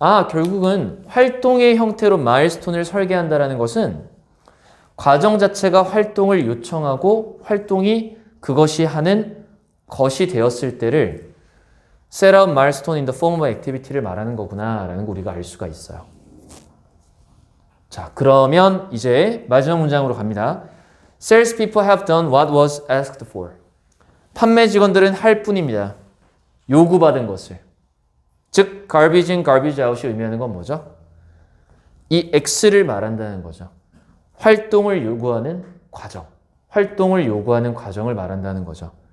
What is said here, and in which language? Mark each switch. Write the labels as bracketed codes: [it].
[ko] 결국은 활동의 형태로 마일스톤을 설계한다라는 것은 과정 자체가 활동을 요청하고 활동이 그것이 하는 것이 되었을 때를 set up milestone in the form of activity 를 말하는 거구나라는 거 우리가 알 수가 있어요. 자, 그러면 이제 마지막 문장으로 갑니다. [en] Salespeople have done what was asked for. [ko] 판매 직원들은 할 뿐입니다. 요구받은 것을. 즉, garbage in, garbage out이 의미하는 건 뭐죠? 이 X를 말한다는 거죠. 활동을 요구하는 과정. 활동을 요구하는 과정을 말한다는 거죠.